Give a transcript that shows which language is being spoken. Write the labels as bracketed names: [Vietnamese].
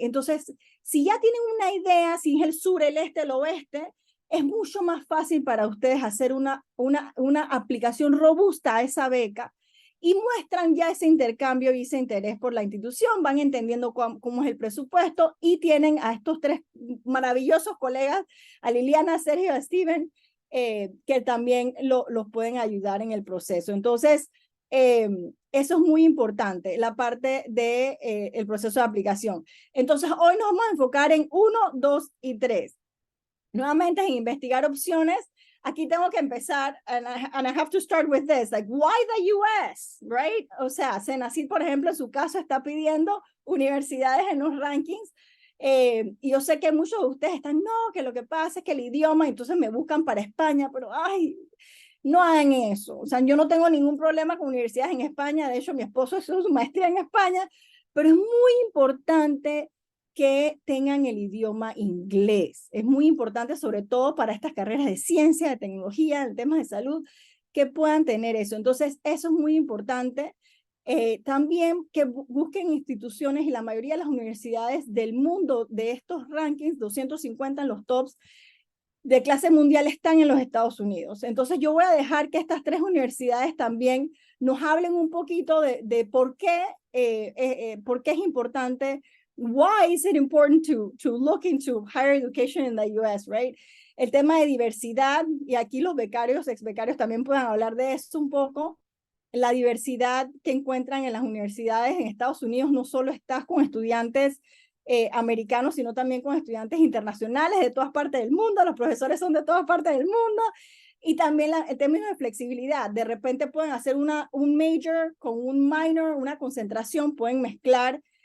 [Spanish] Entonces, si ya tienen una idea, si es el sur, el este, el oeste, es mucho más fácil para ustedes hacer una aplicación robusta a esa beca y muestran ya ese intercambio y ese interés por la institución, van entendiendo cómo es el presupuesto y tienen a estos tres maravillosos colegas, a Liliana, a Sergio, a Steven, que también los pueden ayudar en el proceso. Entonces, eso es muy importante, la parte del proceso de aplicación. Entonces, hoy nos vamos a enfocar en 1, 2 y 3. Nuevamente, en investigar opciones. Aquí tengo que empezar, [English] and I have to start with this, like, why the US, right? [Spanish] O sea, Senacid, por ejemplo, en su caso está pidiendo universidades en los rankings, y yo sé que muchos de ustedes están, no, que lo que pasa es que el idioma, entonces me buscan para España, pero, ay, no hagan eso. O sea, yo no tengo ningún problema con universidades en España, de hecho, mi esposo hizo su maestría en España, pero es muy importante que tengan el idioma inglés. Es muy importante, sobre todo para estas carreras de ciencia, de tecnología, en temas de salud, que puedan tener eso. Entonces, eso es muy importante. También que busquen instituciones y la mayoría de las universidades del mundo de estos rankings, 250 en los tops de clase mundial están en los Estados Unidos. Entonces, yo voy a dejar que estas tres universidades también nos hablen un poquito de por qué es importante. [English] Why is it important to look into higher education in the US, right? [Spanish] El tema de diversidad, y aquí los becarios, ex-becarios también pueden hablar de esto un poco. La diversidad que encuentran en las universidades en Estados Unidos no solo está con estudiantes americanos, sino también con estudiantes internacionales de todas partes del mundo. Los profesores son de todas partes del mundo. Y también en términos de flexibilidad, de repente pueden hacer un major con un minor, una concentración, pueden mezclar.